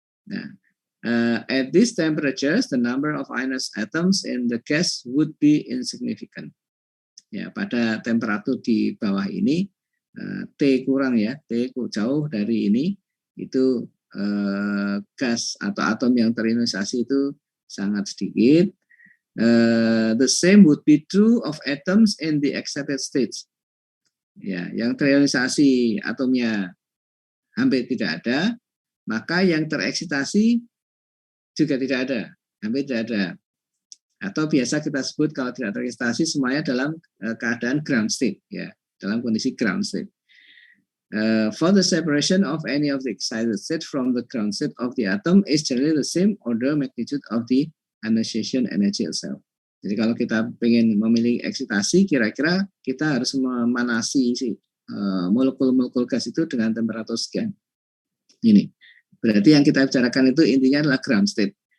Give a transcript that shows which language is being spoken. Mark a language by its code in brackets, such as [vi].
[en] Nah, at these temperatures the number of ionized atoms in the gas would be insignificant. [id] Ya, pada temperatur di bawah ini T kurang ya, T jauh dari ini itu gas atau atom yang terionisasi itu sangat sedikit. [en] The same would be true of atoms in the excited states. [id] Ya, yang terionisasi atomnya hampir tidak ada, maka yang tereksitasi juga tidak ada, hampir tidak ada. Atau biasa kita sebut kalau tidak tereksitasi semuanya dalam keadaan ground state, ya, dalam kondisi ground state. [en] For the separation of any of the excited state from the ground state of the atom is generally the same order magnitude of the ionization energy itself. [id] Jadi kalau kita ingin memilih eksitasi, kira-kira kita harus memanasi molekul-molekul gas itu dengan temperatur sekian. Ini berarti yang kita bicarakan itu intinya adalah ground state.